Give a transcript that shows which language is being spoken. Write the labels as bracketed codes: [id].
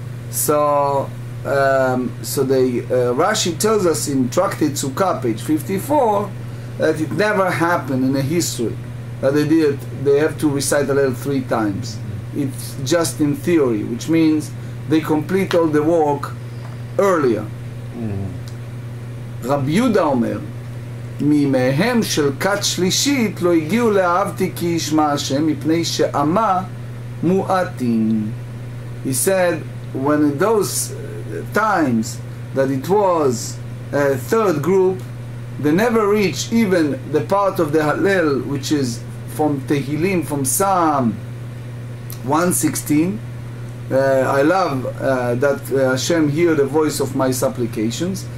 [en] So Rashi tells us in Tractate Sukkah, page 54, that it never happened in the history that they have to recite the Hallel 3 times. It's just in theory, which means they complete all the work earlier. [he] רבי יהודה אומר, מימיהם של כת שלישית לא הגיעו לאהבתי כי ישמע השם מפני שעמה מועטים. [en] He said, when in those times that it was a third group, they never reached even the part of the Hallel, which is from Tehillim, from Psalm 116. I love that Hashem hear the voice of my supplications.